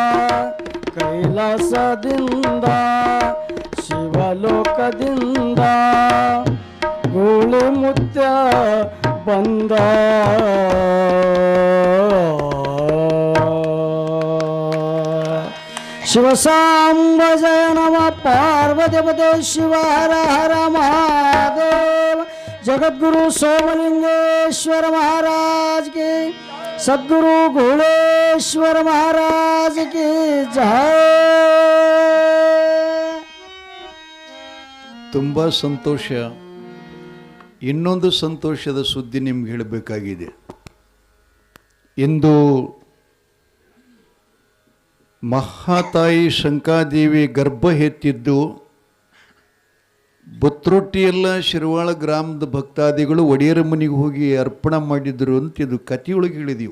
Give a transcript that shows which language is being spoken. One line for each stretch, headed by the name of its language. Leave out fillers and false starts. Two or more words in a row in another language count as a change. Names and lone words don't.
Kannada: ಕೈಲಾಸದಿಂದ ಶಿವಲೋಕದಿಂದ ಧೂಳಿ ಮುತ್ಯ ಬಂದ ಶಿವಸಾಂಬ ಜಯ ನಮ ಪಾರ್ವತಿಪತೆ ಶಿವ ಹರ ಹರ ಮಹಾದೇವ ಜಗದ್ಗುರು ಸೋಮಲಿಂಗೇಶ್ವರ
Hindi: महाराज की सद्गुरु घोड़ेश्वर महाराज की जय.
Kannada: ತುಂಬ ಸಂತೋಷ. ಇನ್ನೊಂದು ಸಂತೋಷದ ಸುದ್ದಿ ನಿಮ್ಗೆ ಹೇಳಬೇಕಾಗಿದೆ. ಇಂದು ಮಹಾತಾಯಿ ಶಂಕಾದೇವಿ ಗರ್ಭ ಎತ್ತಿದ್ದು ಬುತ್ರೊಟ್ಟಿಯೆಲ್ಲ ಶಿರವಾಳ ಗ್ರಾಮದ ಭಕ್ತಾದಿಗಳು ಒಡೆಯರ ಮನೆಗೆ ಹೋಗಿ ಅರ್ಪಣೆ ಮಾಡಿದ್ರು ಅಂತ ಇದು ಕಥೆಯೊಳಗೆ ಹೇಳಿದೆವು.